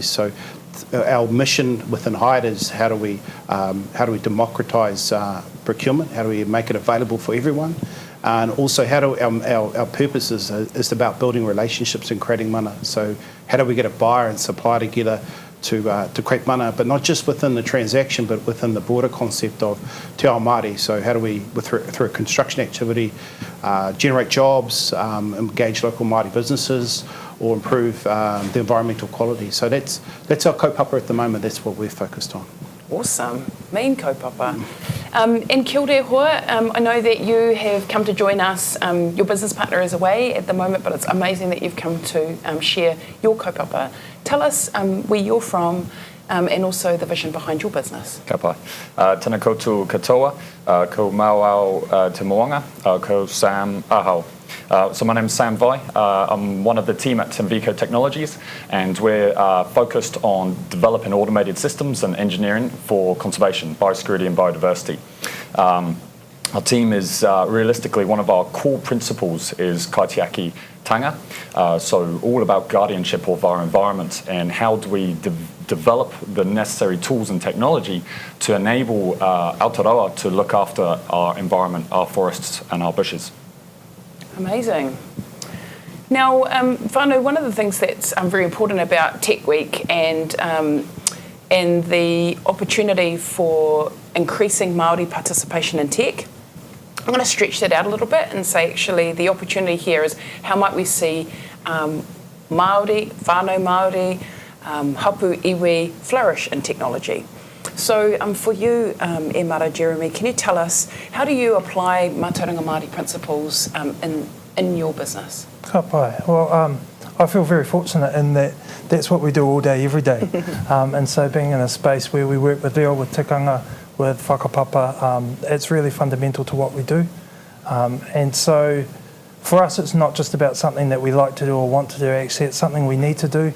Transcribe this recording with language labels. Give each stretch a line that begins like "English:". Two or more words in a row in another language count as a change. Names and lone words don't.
English: So our mission within Hyde is how do we democratise procurement, how do we make it available for everyone, And also, how do our purpose is about building relationships and creating mana. So how do we get a buyer and supplier together to create mana, but not just within the transaction, but within the broader concept of
Māori: te ao Māori.
English: So how do we, through a construction activity, generate jobs, engage local Māori businesses, or improve the environmental quality. So that's our kaupapa at the moment. That's what we're focused on. Awesome. Mean kaupapa. And
Māori: kia ora hoa,
English: I know that you have come to join us. Your business partner is away at the moment, but it's amazing that you've come to share your kaupapa. Tell us where you're from and also the vision behind your business.
Māori: Ka pai. Tēnā koutou katoa, ko Mauao Te Moanga, ko Sam Ahau.
English: So my name's Sam Vai. I'm one of the team at Plink Technologies, and we're focused on developing automated systems and engineering for conservation, biosecurity and biodiversity. Our team is realistically, one of our core principles is kaitiaki tanga, so all about guardianship of our environment and how do we develop the necessary tools and technology to enable Aotearoa to look after our environment, our forests and our bushes. Amazing. Now, whānau, one of the things that's very important about Tech Week and the opportunity for increasing Māori participation in tech, I'm going to stretch that out a little bit and say actually the opportunity here is how might we see Māori,
Māori: whānau Māori,
English: hapu, iwi flourish in technology. So for you,
Māori: E Mara
English: Jeremy, can you tell us how do you apply
Māori: Mātauranga Māori
English: principles in your business?
Māori: Ka pai.
English: Well, I feel very fortunate in that that's what we do all day, every day. And so being in a space where we work with reo, with tikanga, with Whakapapa, it's really fundamental to what we do. And so for us, it's not just about something that we like to do or want to do, actually it's something we need to do.